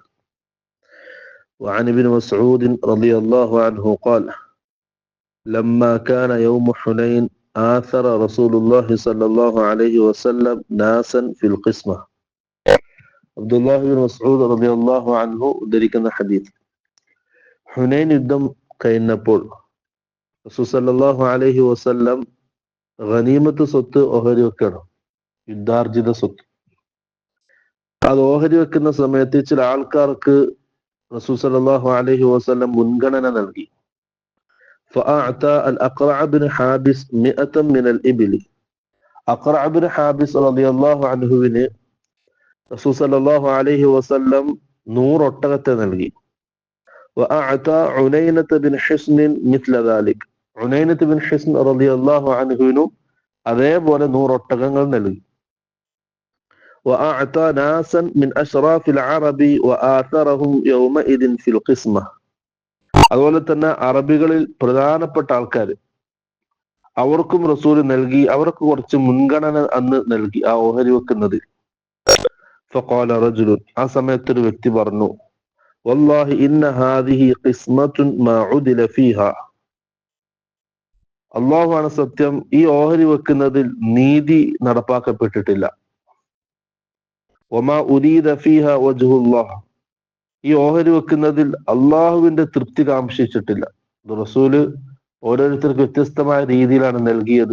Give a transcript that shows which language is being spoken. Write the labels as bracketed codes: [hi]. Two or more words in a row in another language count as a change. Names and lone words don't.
[ar] وعن ابن مسعود رضي الله عنه قال: لما كان يوم حنين آثر رسول الله صلى الله عليه وسلم ناسا في القسمة. [ml] عبد الله بن مسعود [ar] رضي الله عنه [ml] ഉദ്ധരിക്കുന്ന ഹദീസ്, ഹുനൈൻ യുദ്ധം കഴിഞ്ഞപ്പോൾ റസൂൽ [ar] صلى الله عليه وسلم [ml] ഗനീമത്ത് സ്വത്ത് ഓഹരി വെക്കണം, യുദ്ധാർജിത സ്വത്ത്. അത് ഓഹരി വെക്കുന്ന സമയത്ത് ചില ആൾക്കാർക്ക് റസൂൽ [ar] صلى الله عليه وسلم [ml] മുൻഗണന നൽകി. [ar] فأعطى الأقرع بن حابس 100 من الإبل. [ml] أقرع بن حابس [ar] رضي الله عنه [ml] റസൂൽ [ar] صلى الله عليه وسلم [ml] 100 ഒട്ടകത്തെ നൽകി. [ar] وأعطى عنينة بن حصن مثل ذلك. [ml] ഉനൈനത്ത് ബിൻ ഹിസ്ൻ റളിയല്ലാഹു അൻഹുവിനും അതേപോലെ 100 ഒട്ടകങ്ങൾ നൽകി. [ar] وأعطى ناسا من أشراف العرب وآثرهم يومئذ في القسمة. [ml] അതുപോലെ തന്നെ അറബികളിൽ പ്രധാനപ്പെട്ട ആൾക്കാർ, അവർക്കും റസൂൽ നൽകി, അവർക്ക് കുറച്ച് മുൻഗണന അന്ന് നൽകി ആ ഓഹരി വെക്കുന്നതിൽ. [ar] فقال رجل, [ml] ആ സമയത്ത് ഒരു വ്യക്തി പറഞ്ഞു: [ar] والله إن هذه قسمة ما عدل فيها. [ml] അള്ളാഹുവാണ് സത്യം, ഈ ഓഹരി വെക്കുന്നതിൽ നീതി നടപ്പാക്കപ്പെട്ടിട്ടില്ല. [ar] وما أريد فيها وجه الله. [ml] ഈ ഓഹരി വെക്കുന്നതിൽ അള്ളാഹുവിന്റെ തൃപ്തി കാംക്ഷിച്ചിട്ടില്ല. റസൂല് ഓരോരുത്തർക്ക് വ്യത്യസ്തമായ രീതിയിലാണ് നൽകിയത്.